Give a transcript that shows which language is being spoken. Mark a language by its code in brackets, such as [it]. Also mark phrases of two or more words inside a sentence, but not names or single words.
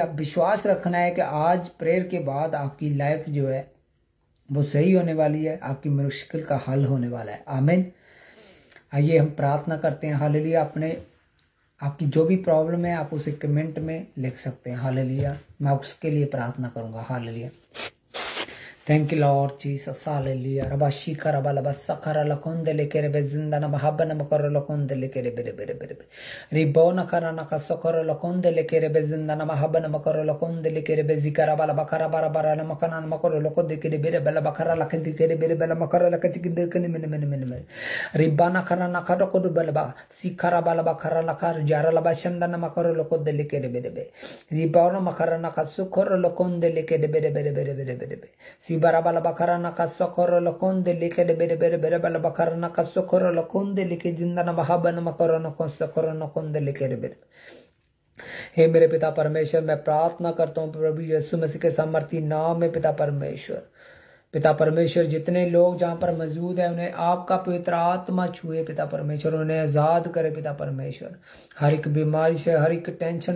[hi] विश्वास रखना है कि आज प्रेयर के बाद आपकी लाइफ जो है वो सही होने वाली है, आपकी मुश्किल का हल होने वाला है। आमीन। आइए हम प्रार्थना करते हैं। हालेलुया। आपकी जो भी प्रॉब्लम है आप उसे कमेंट में लिख सकते हैं। हालेलुया। मैं उसके लिए प्रार्थना करूंगा। हालेलुया। [en] thank you Lord Jesus हालेलुया रबाशी करबा लबसा कर लकोंदे लेके रे जिंदा न बहाबन मकर लकोंदे लेके रे बेरे बेरे बेरे रिबोन करा न कसो कर लकोंदे लेके रे जिंदा न बहाबन मकर लकोंदे लेके रे जिकरा बाला बकरा बारा बारा न मकना मकर लको देके रे बेरे बेला बकरा लके देके रे बेरे बेला मकर लके देके कने मन मन मन मन रिबाना करा न कर को बलबा सिकरा बाला बकरा लकर जारा लबा शंदा न मकर लको दे लेके रे बेरे बे रिबोन मकर न कसो कर लकोंदे लेके रे बेरे बेरे बेरे बेरे बेरे Sibara bala bakara na kasokoro lokonde like de bere bere bere bala bakara na kasokoro lokonde like जिंदा ना बहाबा ना मकरो ना कसokoro ना konde like de bere [hi] हे मेरे पिता परमेश्वर मैं प्रार्थना करता हूँ प्रभु यीशु मसीह के सामर्थी नाम में पिता परमेश्वर जितने लोग जहाँ पर मौजूद है उन्हें आपका पवित्र आत्मा छुए पिता परमेश्वर उन्हें आजाद करे पिता परमेश्वर हर एक बीमारी से हर एक टेंशन